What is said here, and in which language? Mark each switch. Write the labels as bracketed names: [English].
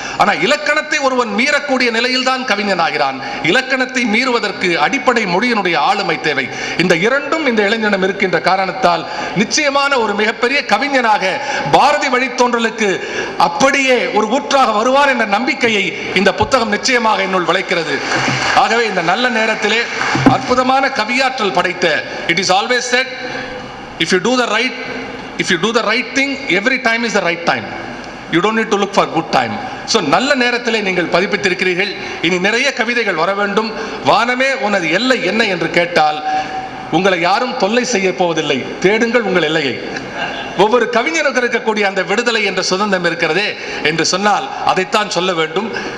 [Tamil] ஆனால் இலக்கணத்தை ஒருவன் மீறக்கூடிய நிலையில் தான் கவிஞன் ஆகிறான். இலக்கணத்தை மீறுவதற்கு அடிப்படை மொழியினுடைய ஆளுமை தேவை. இந்த இரண்டும் இந்த இளைஞனிடம் இருக்கின்ற காரணத்தால் நிச்சயமான ஒரு மிகப்பெரிய கவிஞனாக பாரதி வழித்தோன்றலுக்கு அப்படியே ஒரு ஊற்றாக வருவார் என்ற நம்பிக்கையை இந்த புத்தகம் நிச்சயமாக என்னுள் விளைக்கிறது. ஆகவே இந்த நல்ல நேரத்திலே அற்புதமான கவியாற்றல் படைத்த, [English] It is always said, if you do the right thing, every time is the right time. You don't need to look for good time. [Tamil] So நல்ல நேரத்திலே நீங்கள் பதிப்பித்திருக்கிறீர்கள். இனி நிறைய கவிதைகள் வர வேண்டும். வானமே உனது எல்லை என்ன என்று கேட்டால் உங்களை யாரும் தொல்லை செய்ய போவதில்லை, தேடுங்கள் உங்கள் எல்லையை. ஒவ்வொரு கவிஞனுக்கு இருக்கக்கூடிய அந்த விடுதலை என்ற சுதந்திரம் இருக்கிறதே என்று சொன்னால் அதைத்தான் சொல்ல வேண்டும்.